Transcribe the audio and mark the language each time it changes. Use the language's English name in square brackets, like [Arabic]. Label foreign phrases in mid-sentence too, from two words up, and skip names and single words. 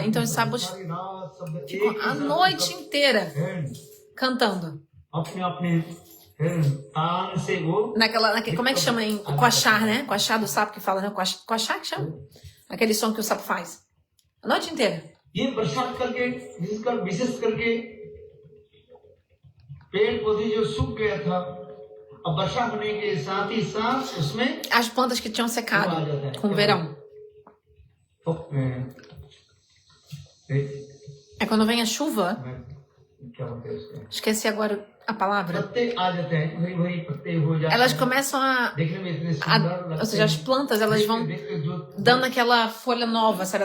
[Portuguese] Então os sapos ficam a noite inteira cantando. Como é que chama em coachar, né? Coachar do sapo que fala, né? Coachar que chama? Aquele som que o sapo faz. A noite inteira. [Hindi] ये बरसात करके विशेष करके पेड़ पौधे जो सूख गया था अब वर्षा होने के साथ ही साथ उसमें [Portuguese] as plantas que tinham secado com o verão. É quando vem a chuva. Esqueci agora a palavra. Elas começam ou seja, as plantas, elas vão dando aquela folha nova, sabe?